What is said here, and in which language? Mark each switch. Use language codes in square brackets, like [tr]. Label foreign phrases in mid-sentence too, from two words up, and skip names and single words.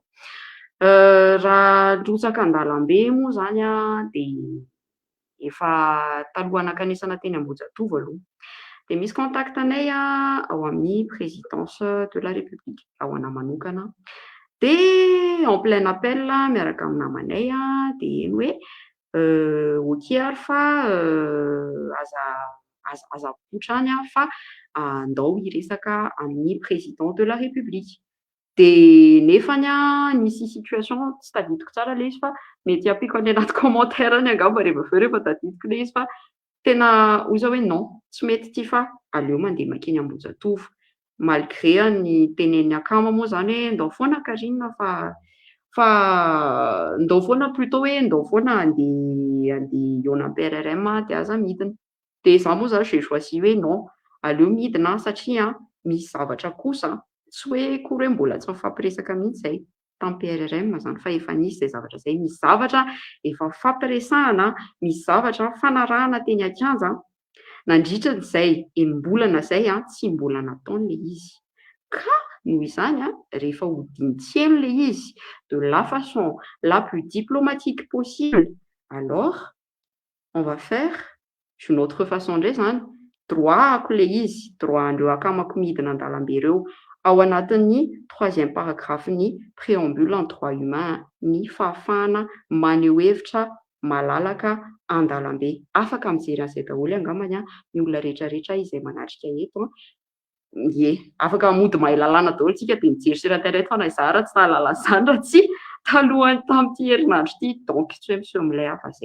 [mg] Raha lotsaka an-dalambe moa izany dia efa taloha nakanesana teny Ambohijatovo aloha. Dia misy contact anay ao amin'ny [fr] présidence de la République [mg] ao anahy manokana. Dia [fr] en plein appel [mg] miaraka amin'ny namanay dia eny hoe ok ary fa aza poitra any fa andao hiresaka amin'ny [fr] président de la République. [mg] Dia nefany nisy situation tsy tadidiko tsara ilay izy fa mety ampiako any anaty commentaire any angamba rehefa tadidiko ilay izy fa tena hoy izy hoe non, tsy mety ity fa aleo mandeha makeny Ambohijatovo. Malgré ny tenen'ny akama moa izany hoe ndao foana Karina fa ndao foana plutôt hoe ndao foana andeha hiona PRRM dia aza midina. Dia izaho moa izany [fr] j'ai choisi [mg] hoe non, aleo midina satria misy zavatra kosa tsy hoe kory hoe mbola tsy mifampiresaka mihitsy izay tamin'ny PRRM izany fa efa nisy izay zavatra izay, misy zavatra efa fampiresahana, misy zavatra fanarahana teny an-kianja nandritra izay enim-bolana izay tsy mbola nataon'ilay izy. Ka noho izany rehefa hodintselo ilay izy [fr] de la façon la plus diplomatique possible, alors on va faire d'une autre façon [mg] indray izany. Droit-ako ilay izy, droit andreo akamako midina an-dalambe ireo ao anatin'ny [fr] 3e paragraphe [mg] ny [fr] préambule en droit humain [mg] ny fahafahana maneho hevitra malalaka an-dalambe. Afaka mijery an'izay daholo angambany ny olona rehetrarehetra izay manatrika eto Ie, afaka mody mahay lalàna daholo tsika dia mijery [fr] sur internet [mg] foana izaho raha tsy nahalala izany raha tsy talohany tamin'ity herinandro ity donc tsy hoe miseho amin'ilay hafa izay.